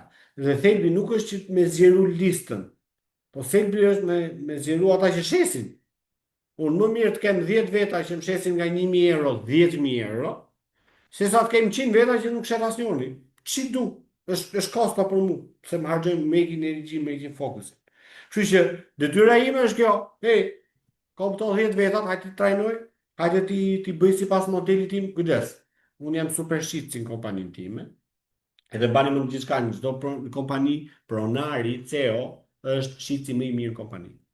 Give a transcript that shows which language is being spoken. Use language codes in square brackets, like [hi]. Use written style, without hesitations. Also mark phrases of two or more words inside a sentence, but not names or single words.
[sq] Dhe thelbi nuk është që me zgjeru listën, po thelbi është me zgjeru ata që shesin. Unë më mirë të kem 10 veta që më shesin nga 1.000 euro, 10.000 euro, se sa të kem 100 veta që nuk shet asnjëri. Çi du? Është kosta për mua, pse më harxoj [en] making energy, making focus. [sq] Kështu që detyra ime është kjo. Kam këto 10 vetat, hajde të trajnoj, hajde ti bëj sipas modelit tim, kujdes. Unë jam super shitsi në kompaninë time. Edhe bani më gjithçka në çdo kompani, pronari, CEO është shitsi më i mirë në kompani.